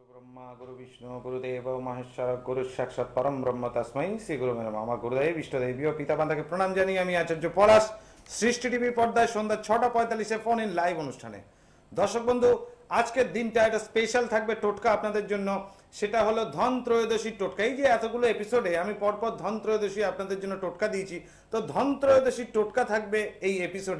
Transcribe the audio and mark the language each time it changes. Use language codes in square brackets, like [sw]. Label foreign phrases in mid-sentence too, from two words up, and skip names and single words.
[sa] ब्रह्मा गुरु विष्णु गुरुदेव महेश्वर गुरु साक्षाৎ परम ब्रह्म तस्मै শ্রী গুরু নমঃ। [bn] আমার গুরুদেব ইষ্টদেবী ও পিতামাতাকে প্রণাম জানিয়ে আমি আচার্য পলাশ সৃষ্টি টিভির পর্দায় সন্ধ্যা 6:45 [en] phone in live [bn] অনুষ্ঠানে। দর্শক বন্ধু, আজকের দিনটা একটা স্পেশাল থাকবে টোটকা আপনাদের জন্য। সেটা হলো ধন ত্রয়োদশীর টোটকা। এই যে এতগুলো এপিসোডে আমি পরপর ধন ত্রয়োদশী আপনাদের জন্য টোটকা দিয়েছি, তো ধন ত্রয়োদশীর টোটকা থাকবে এই এপিসোডে।